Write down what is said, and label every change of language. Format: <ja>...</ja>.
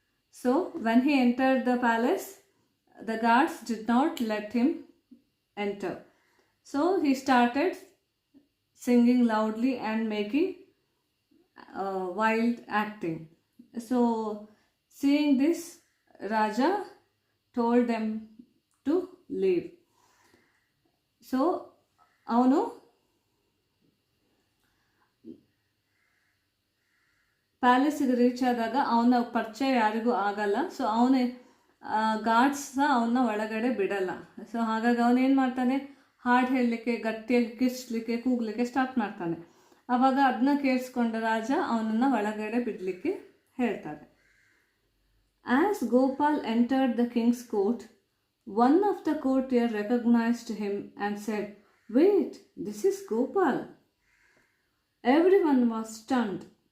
<en>So when he entered the palace, the guards did not let him enter. So he started singing loudly and making wild acting. So seeing this, Raja told them to leave.</en> <kn>So ಅವನು ಪ್ಯಾಲೇಸಿಗೆ reach ಆದಾಗ ಅವನ ಪರಿಚಯ ಯಾರಿಗೂ ಆಗಲ್ಲ. So ಅವನೇ guards ಸಹ ಅವನ್ನ ಒಳಗಡೆ ಬಿಡಲ್ಲ. ಸೊ ಹಾಗಾಗಿ ಅವನೇನು ಮಾಡ್ತಾನೆ, ಹಾಡು ಹೇಳಲಿಕ್ಕೆ, ಗಟ್ಟಿಯಾಗಿ ಕಿರ್ಚ್ಲಿಕ್ಕೆ, ಕೂಗ್ಲಿಕ್ಕೆ ಸ್ಟಾರ್ಟ್ ಮಾಡ್ತಾನೆ. ಆವಾಗ ಅದನ್ನ ಕೇಳಿಸ್ಕೊಂಡ ರಾಜ ಅವನನ್ನು ಒಳಗಡೆ ಬಿಡಲಿಕ್ಕೆ ಹೇಳ್ತಾರೆ.</kn> <en>As Gopal entered the king's court, one of the courtiers recognized him and said, "Wait, this is Gopal." Everyone was stunned.</en>